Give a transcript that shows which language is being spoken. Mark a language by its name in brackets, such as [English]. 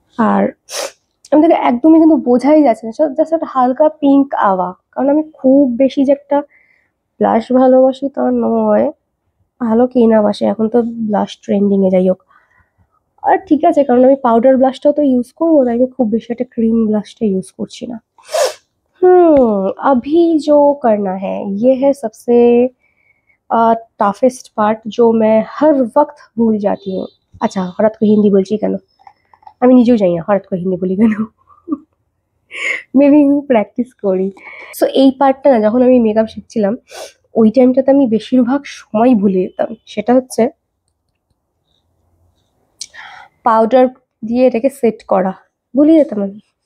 [Bangla] আর আমাদেরকে একদমই কিন্তু বোঝাই যাচ্ছে না, জাস্ট একটা হালকা পিঙ্ক আভা, কারণ আমি খুব বেশি যে একটা ব্লাশ ভালোবাসি তা নয়, ভালো কে না বাসে, এখন তো ব্লাশ ট্রেন্ডিং এ, যাই হোক। আর ঠিক আছে, কারণ আমি পাউডার ব্লাশটাও তো ইউজ করবো, তাই আমি খুব বেশি একটা ক্রিম ব্লাশটা ইউজ করছি না। [Hindi] अभी जो करना है ये है सबसे [English] toughest part, [Hindi] जो मैं हर वक्त भूल जाती हूँ। [Bangla] আচ্ছা, হঠাৎ করে হিন্দি বলছি কেন, আমি নিজেও জানি না হঠাৎ করে হিন্দি বলি কেন, মেবি আমি প্র্যাকটিস করি। সো এই পার্টটা না, যখন আমি মেকআপ শিখছিলাম ওই টাইমটাতে আমি বেশিরভাগ সময় ভুলে যেতাম, সেটা হচ্ছে পাউডার দিয়ে এটাকে সেট করা, ভুলে যেতাম আমি।